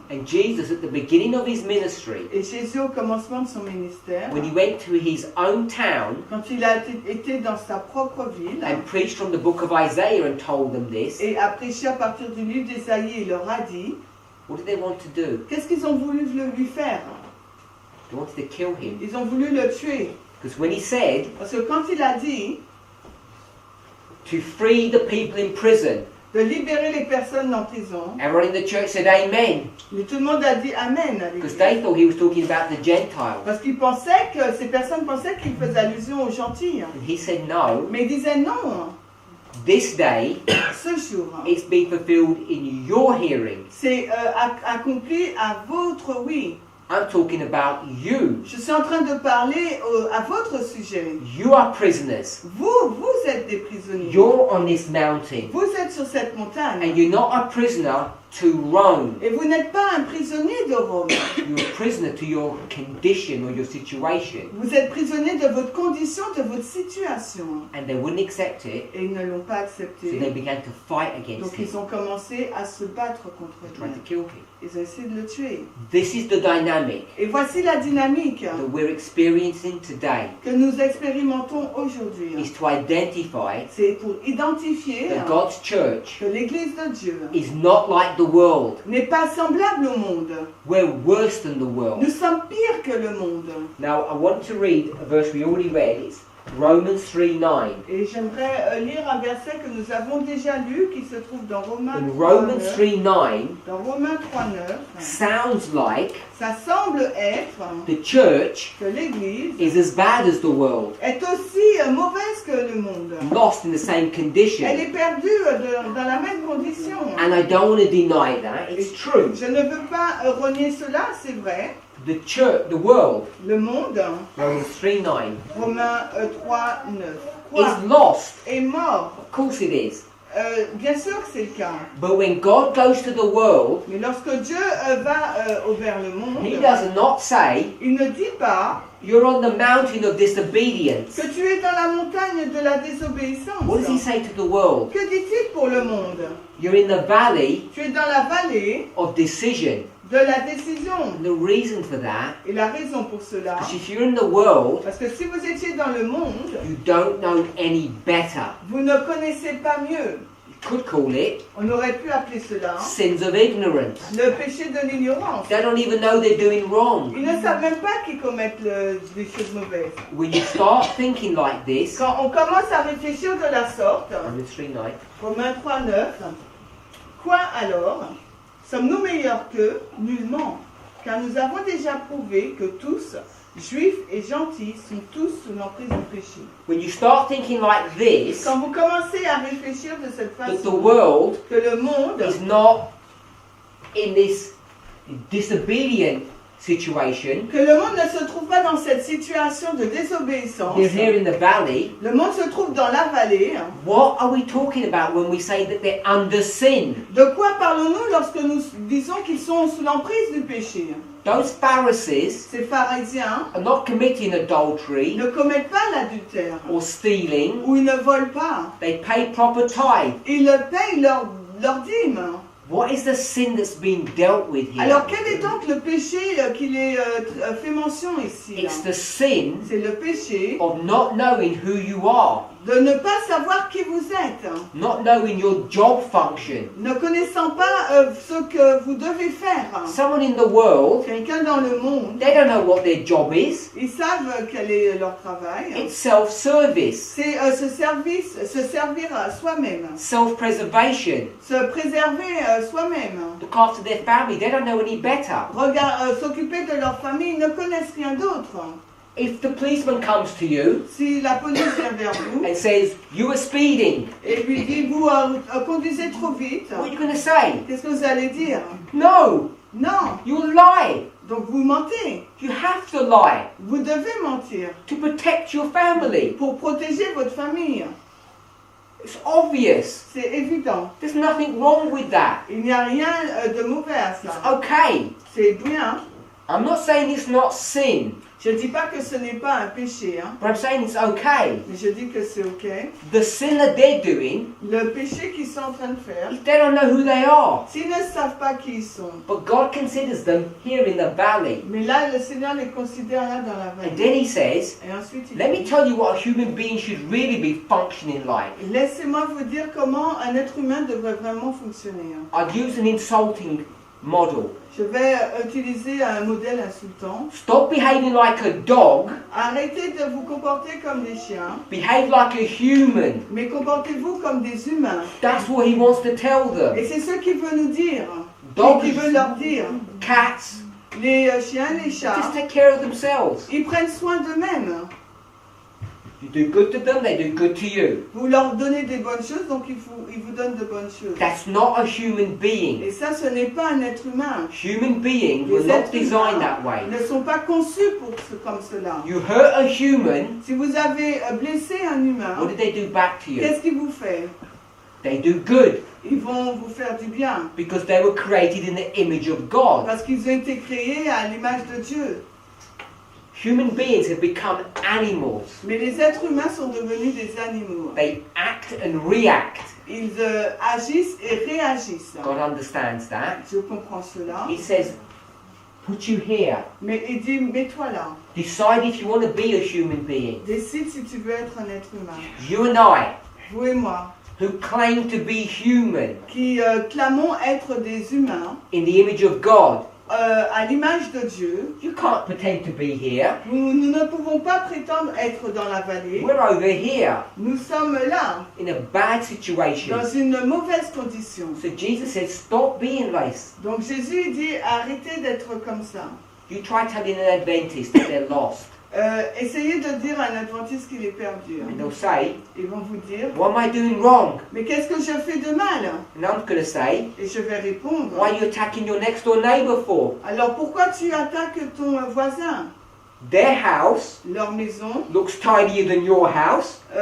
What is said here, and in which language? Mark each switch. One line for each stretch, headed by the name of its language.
English: And Jesus, at the beginning of his ministry,
French: Et Jésus, au commencement de son ministère,
English: when he went to his own town
French: quand il a été dans sa propre ville
English: and preached from the book of Isaiah and told them this,
French: et a prêché à partir du livre d'Ésaïe, il leur a dit,
English: what did they want to do?
French: qu'est-ce qu'ils ont voulu lui faire?
English: They wanted to kill him.
French: Ils ont voulu le tuer.
English: Because when he said
French: Parce que quand il a dit
English: to free the people in prison,
French: de libérer les personnes en prison,
English: everyone in the church said amen.
French: mais tout le monde a dit Amen à
English: Because
French: l'Église.
English: they thought he was talking about the Gentiles.
French: Parce qu'ils pensaient que ces personnes pensaient qu'il faisait allusion aux gentils.
English: And he said no,
French: Mais ils disaient non,
English: this day
French: ce jour,
English: it's been fulfilled in your hearing.
French: c'est accompli à votre oui.
English: I'm talking about you.
French: Je suis en train de parler à votre sujet.
English: You are prisoners.
French: Vous êtes des prisonniers.
English: You're on this mountain.
French: Vous êtes sur cette montagne.
English: And you're not a prisoner to Rome.
French: Et vous n'êtes pas un prisonnier de Rome.
English: You're a prisoner to your condition or your situation.
French: Vous êtes prisonnier de votre condition, de votre situation.
English: And they wouldn't accept it,
French: Et ils ne l'ont pas
English: so they
French: accepté.
English: began to fight against
French: Donc
English: him.
French: ils ont commencé à se battre contre
English: They tried to
French: lui.
English: kill him.
French: Ils ont essayé de le tuer.
English: This is the dynamic
French: Et voici la dynamique
English: that we're experiencing today.
French: que nous expérimentons aujourd'hui.
English: Is to identify
French: C'est pour identifier
English: that God's church
French: que l'Église de Dieu
English: is not like the world.
French: n'est pas semblable au monde.
English: We're worse than the world.
French: Nous sommes pires que le monde.
English: Now, I want to read a verse we already read. It's Romans 3:9.
French: Et j'aimerais lire un verset que nous avons déjà lu qui se trouve dans Romains
English: In 3, Romans 9. 3:9,
French: Dans Romains 3.9,
English: sounds like
French: ça semble être
English: the church
French: que l'Église
English: is as bad as the world,
French: est aussi mauvaise que le monde.
English: lost in the same
French: Elle
English: condition.
French: est perdue dans la même condition.
English: And I don't want to deny that. It's true.
French: Je ne veux pas renier cela, c'est vrai.
English: The church, the world,
French: Le monde,
English: Romans 3:9,
French: Romains 3.9,
English: is lost.
French: est mort.
English: Of course it is.
French: Bien sûr que c'est le cas.
English: But when God goes to the world,
French: Mais lorsque Dieu va vers le monde,
English: He does not say,
French: il ne dit pas
English: you're on the mountain of disobedience.
French: que tu es dans la montagne de la désobéissance.
English: What does He say to the world?
French: Que dit-il pour le monde?
English: You're in the valley
French: Tu es dans la vallée
English: of decision.
French: de la décision.
English: And the reason for that,
French: Et la raison pour cela,
English: because if you're in the world,
French: parce que si vous étiez dans le monde,
English: you don't know any better.
French: vous ne connaissez pas mieux.
English: You could call it
French: On aurait pu appeler cela
English: sins of ignorance.
French: le péché de l'ignorance.
English: They don't even know they're doing wrong.
French: Ils ne savent même pas qu'ils commettent des choses mauvaises.
English: When you start thinking like this,
French: Quand on commence à réfléchir de la sorte,
English: Romans 3:9,
French: Romains 3.9, quoi alors? Sommes-nous meilleurs qu'eux? Nullement. Car nous avons déjà prouvé que tous, juifs et gentils, sont tous sous l'emprise du péché.
English: when you start thinking like this,
French: Quand vous commencez à réfléchir de cette
English: that the
French: façon,
English: world
French: que le monde
English: is not in this disobedient situation,
French: que le monde ne se trouve pas dans cette situation de désobéissance,
English: they're here in the valley.
French: le monde se trouve dans la vallée.
English: What are we talking about when we say that they're under sin?
French: De quoi parlons-nous lorsque nous disons qu'ils sont sous l'emprise du péché?
English: Those Pharisees
French: Ces pharisiens
English: are not committing adultery
French: ne commettent pas l'adultère,
English: or stealing.
French: ou ils ne volent pas.
English: They pay proper tithe.
French: Ils payent leur dîme.
English: What is the sin that's being dealt with here?
French: Alors quel est donc le péché qu'il est fait mention ici?
English: It's the sin
French: C'est le péché
English: of not knowing who you are.
French: de ne pas savoir qui vous êtes,
English: not knowing your job function.
French: ne connaissant pas ce que vous devez faire.
English: Someone in the world,
French: Quelqu'un dans le monde,
English: they don't know what their job is.
French: ils savent quel est leur travail.
English: It's self-service,
French: C'est se servir à soi-même,
English: self-preservation,
French: se préserver soi-même.
English: look after their family. They don't know any better.
French: S'occuper de leur famille, ils ne connaissent rien d'autre.
English: If the policeman comes to you
French: Si la police vient vers vous
English: and says, you were speeding,
French: et lui dit vous conduisez trop vite,
English: what are you going to say?
French: qu'est-ce que vous allez dire?
English: No,
French: Non,
English: you'll lie.
French: donc vous mentez.
English: You have to lie
French: Vous devez mentir
English: to protect your family.
French: pour protéger votre famille.
English: It's obvious.
French: C'est évident.
English: There's nothing wrong with that.
French: Il n'y a rien de mauvais à
English: It's
French: ça.
English: okay.
French: C'est bien.
English: I'm not saying it's not sin,
French: Je ne dis pas que ce n'est pas un péché, hein,
English: but I'm saying it's okay.
French: mais je dis que c'est ok.
English: The sin that they're doing,
French: Le péché qu'ils sont en train de faire,
English: they don't know who they are.
French: s'ils ne savent pas qui ils sont,
English: But God considers them here in the valley.
French: mais là, le Seigneur les considère là dans la
English: And
French: vallée.
English: then he says,
French: Et ensuite, il
English: let me
French: dit,
English: tell you what a human being should really be functioning like.
French: laissez-moi vous dire comment un être humain devrait vraiment fonctionner. Hein.
English: I'd use an insulting model.
French: Je vais utiliser un modèle insultant.
English: Stop behaving like a dog,
French: Arrêtez de vous comporter comme des chiens,
English: behave like a human.
French: mais comportez-vous comme des humains.
English: That's what he wants to tell them.
French: Et c'est ce qu'il veut nous dire,
English: Dogs,
French: qu'il veut leur dire.
English: cats,
French: Les chiens, les chats,
English: just take care of themselves.
French: ils prennent soin d'eux-mêmes.
English: You do good to them, they do good to you.
French: Vous leur donnez des bonnes choses, donc ils vous donnent de bonnes choses.
English: That's not a human being.
French: Et ça, ce n'est pas un être humain.
English: Human beings were
French: Les
English: not
French: êtres
English: designed
French: humains
English: that way.
French: ne sont pas conçus comme cela.
English: You hurt a human,
French: Si vous avez blessé un humain,
English: what did they do back to you?
French: qu'est-ce qu'ils vous font?
English: They do good
French: Ils vont vous faire du bien,
English: because they were created in the image of God.
French: parce qu'ils ont été créés à l'image de Dieu.
English: Human beings have become animals.
French: Mais les êtres humains sont devenus des animaux.
English: They act and react.
French: Ils agissent et réagissent.
English: God understands that.
French: Je comprends cela.
English: He says, put you here.
French: Mais il dit, mets-toi là.
English: Decide if you want to be a human being.
French: Décide si tu veux être un être humain.
English: You and I,
French: Vous et moi,
English: who claim to be human
French: qui clamons être des humains
English: in the image of God,
French: à l'image de Dieu,
English: you can't pretend to be here.
French: nous ne pouvons pas prétendre être dans la vallée.
English: We're over here
French: Nous sommes là,
English: in a bad situation.
French: dans une mauvaise condition.
English: So Jesus says, stop being like this.
French: Donc Jésus dit, arrêtez d'être comme ça.
English: You try telling an Adventist that they're lost.
French: Essayez de dire à un adventiste qu'il est perdu.
English: And they'll say,
French: Ils vont vous dire,
English: what am I doing wrong?
French: mais qu'est-ce que je fais de mal?
English: And I'm going to say,
French: Et je vais répondre,
English: why are you attacking your next door neighbor for?
French: alors pourquoi tu attaques ton voisin?
English: Their house
French: Leur maison
English: looks tidier than your house.